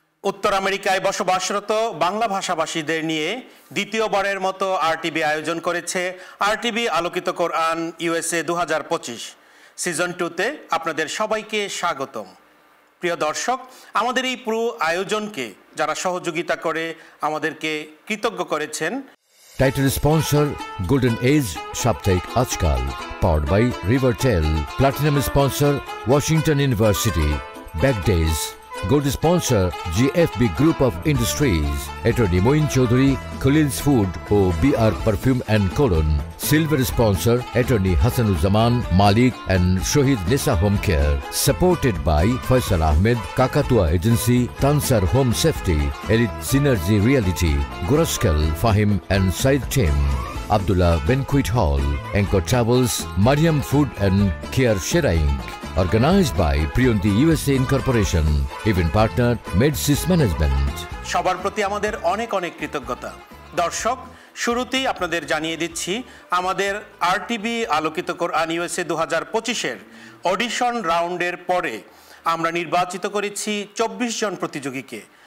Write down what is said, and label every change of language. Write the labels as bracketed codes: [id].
[bn] উত্তর আমেরিকায় বসবাসরত বাংলা ভাষাভাষীদের নিয়ে দ্বিতীয়বারের মতো আরটিভি আয়োজন করেছে আরটিভি আলোকিত কোরআন ইউএসএ 2025 সিজন 2তে আপনাদের সবাইকে স্বাগতম। প্রিয় দর্শক, আমাদের এই পুরো আয়োজনকে যারা সহযোগিতা করে আমাদেরকে কৃতজ্ঞ করেছেন। [en] Title sponsor Golden Age Saptaik Ajkal, powered by Rivertel. Platinum sponsor Washington University. Back Days. Gold sponsor GFB Group of Industries. Attorney Moin Chaudhary, Khalil's Food, O BR Perfume and Cologne. Silver sponsor Attorney Hassanuzzaman Malik and Shohid Nisa Home Care. Supported by Faisal Ahmed, Kakatua Agency, Tansar Home Safety, Elite Synergy Reality, Guraskal Fahim and Said Tim. Abdullah Banquet Hall, Anchor Travels, Mariam Food and Care Sheraing. Organized by Priyonti USA Incorporation. Event partner Medsys Management. [bn] সবার প্রতি আমাদের অনেক অনেক কৃতজ্ঞতা। দর্শক, শুরুতেই আপনাদের জানিয়ে দিচ্ছি আমাদের আরটিভি আলোকিত কোরআন ইউএসএ 2025-এর অডিশন রাউন্ডের পরে আমরা নির্বাচিত করেছি 24 জন প্রতিযোগীকে।